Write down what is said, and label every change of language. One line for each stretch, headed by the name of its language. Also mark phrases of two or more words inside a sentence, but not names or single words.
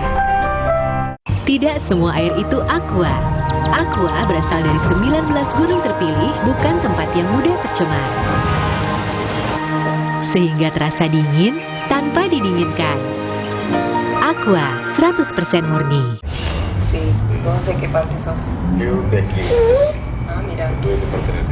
Indonesian: Tidak semua air itu aqua. Aqua berasal dari 19 gunung terpilih, bukan tempat yang mudah tercemar. Sehingga terasa dingin tanpa didinginkan. Aqua 100% murni.
Spanish: Sí, ¿vos de qué parte sos? Yo de aquí. Ah, mira. Tú de parte de aquí.